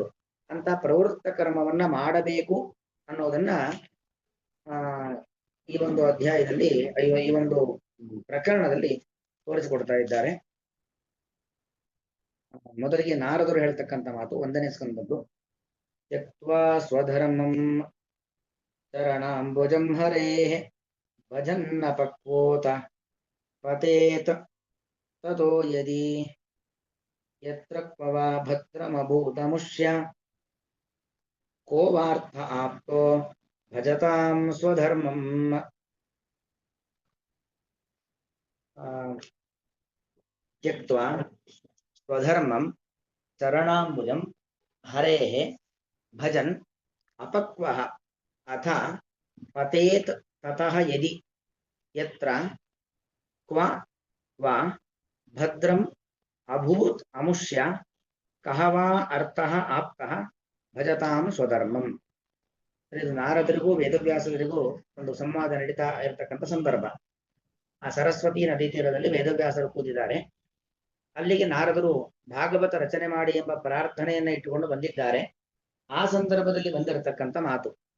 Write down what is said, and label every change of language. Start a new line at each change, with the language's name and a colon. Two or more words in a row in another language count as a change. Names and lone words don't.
Kannada: ಅಂತ ಪ್ರವೃತ್ತ ಕರ್ಮವನ್ನ ಮಾಡಬೇಕು ಅನ್ನೋದನ್ನ ಈ ಒಂದು ಅಧ್ಯಾಯದಲ್ಲಿ ಈ ಒಂದು ಪ್ರಕರಣದಲ್ಲಿ ತೋರಿಸಿಕೊಡ್ತಾ ಇದ್ದಾರೆ. ಮೊದಲಿಗೆ ನಾರದರು ಹೇಳ್ತಕ್ಕಂಥ ಮಾತು 1ನೇ ಸ್ಕಂದದ್ದು.
Sanskrit: ತ್ಯಕ್ವಾ ಸ್ವಧರ್ಮಂ ಚರಣಾಂಬುಜಂ ಹರೇಃ ಭಜನ್ನ ಪಕ್ವೋತ ಪತೇತ್ ತದೋ ಯದಿ ಯತ್ರ ಕ್ವವಾ ಭದ್ರಮಭೂತಮುಷ್ಯ ಕೋ ವಾರ್ಥ ಆಪ್ತೋ ಭಜತಾಂ ಸ್ವಧರ್ಮಂ. ತ್ಯಕ್ವಾ ಸ್ವಧರ್ಮಂ ಚರಣಾಂಬುಜಂ ಹರೇಃ ಭಜನ್ ಅಪಕ್ವಃ ಅಥ ಪತೇತ್ ತತಃ ಯದಿ ಯತ್ರ ಕ್ವ ವಾ ಭದ್ರಂ ಅಭೂತ್ ಅಮುಷ್ಯ ಕಹ ವಾ ಅರ್ಥಃ ಆಪ್ತಃ ಭಜತಾಂ ಸ್ವಧರ್ಮಂ.
Kannada: ಇದು ನಾರದರಿಗೂ ವೇದವ್ಯಾಸರಿಗೂ ಒಂದು ಸಂವಾದ ನಡೀತಾ ಇರತಕ್ಕಂಥ ಸಂದರ್ಭ. ಆ ಸರಸ್ವತಿ ನದಿ ತೀರದಲ್ಲಿ ವೇದವ್ಯಾಸರು ಕೂತಿದ್ದಾರೆ. ಅಲ್ಲಿಗೆ ನಾರದರು ಭಾಗವತ ರಚನೆ ಮಾಡಿ ಎಂಬ ಪ್ರಾರ್ಥನೆಯನ್ನ ಇಟ್ಟುಕೊಂಡು ಬಂದಿದ್ದಾರೆ. ಆ ಸಂದರ್ಭದಲ್ಲಿ ಬಂದಿರತಕ್ಕಂಥ ಮಾತು.